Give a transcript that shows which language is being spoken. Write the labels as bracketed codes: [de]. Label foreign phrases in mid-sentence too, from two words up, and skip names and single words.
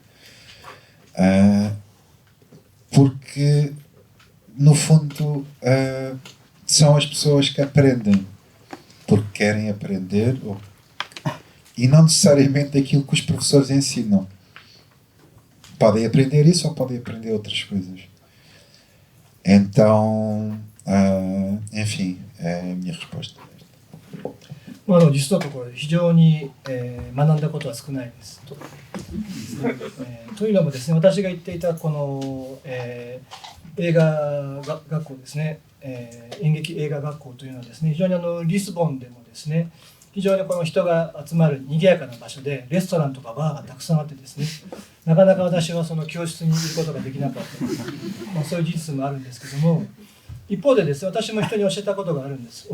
[pt] Porque no fundo são as pessoas que aprendem porque querem aprender e não necessariamente aquilo que os professores ensinam. Podem aprender isso ou podem aprender outras coisas. Então, enfim, é a minha resposta. [ja] 実のところ非常に、学んだことは少ないですと。というのもですね、私が行っていたこの、映画学校ですね、演劇映画学校というのはですね、非常にリスボンでもですね、非常にこの人が集まる賑やかな場所で、レストランとかバーがたくさんあってですね、なかなか私はその教室にいることができなかった、そういう事実もあるんですけども、一方でですね、私も人に教えたことがあるんです。